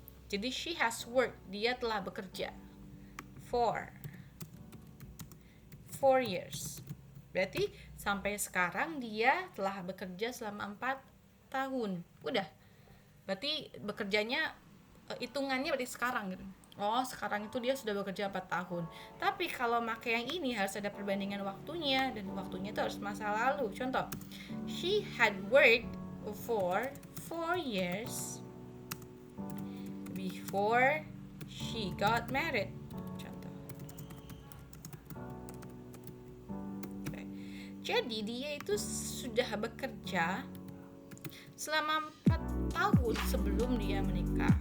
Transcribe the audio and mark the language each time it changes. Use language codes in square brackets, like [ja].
[id] Jadi [en] she has worked, [id] dia telah bekerja [en] for 4 years. [id] Berarti sampai sekarang dia telah bekerja selama 4 tahun. Udah. Berarti bekerjanya hitungannya berarti sekarang gitu. Oh, sekarang itu dia sudah bekerja 4 tahun. Tapi kalau pakai yang ini harus ada perbandingan waktunya, dan waktunya itu harus masa lalu. Contoh, [en] she had worked for 4 years before she got married. [id] Contoh. Okay. Jadi dia itu sudah bekerja selama 4 tahun sebelum dia menikah.